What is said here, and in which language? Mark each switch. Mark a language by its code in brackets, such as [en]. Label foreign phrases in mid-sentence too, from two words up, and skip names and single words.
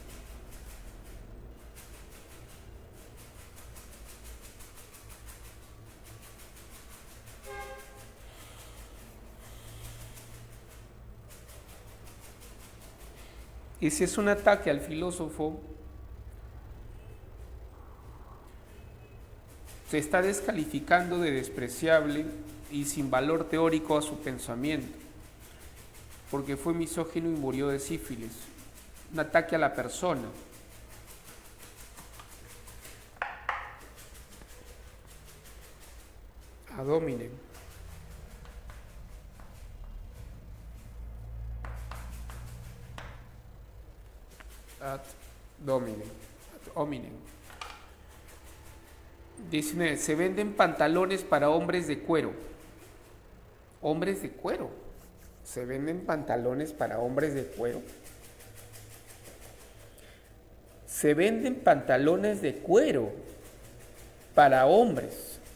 [es] Y si es un ataque al filósofo, se está descalificando de despreciable y sin valor teórico a su pensamiento, porque fue misógino y murió de sífilis. Un ataque a la persona. [la] Ad hominem. Ad hominem. Ad hominem. 19. [es] Se venden pantalones para hombres de cuero. Hombres de cuero. Se venden pantalones para hombres de cuero. Se venden pantalones de cuero para hombres.